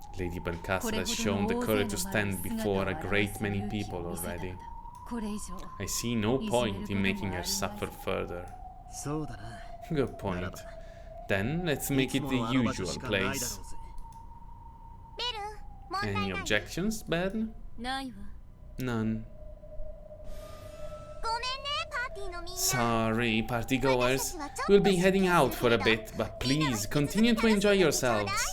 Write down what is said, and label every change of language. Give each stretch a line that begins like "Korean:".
English: Lady Bernkastel has shown the courage to stand before a great many people already.
Japanese: これ以上
English: I see no point in making her suffer further.
Japanese: そうだな
English: Good point. Then let's make it the usual place.
Japanese: ベル問題
English: Any
Japanese: ない
English: objections, Ben?
Japanese: ないわ
English: None.
Japanese: ごめんねパーティーのみんな
English: Sorry, partygoers. We'll be heading out for a bit, but please continue to enjoy yourselves.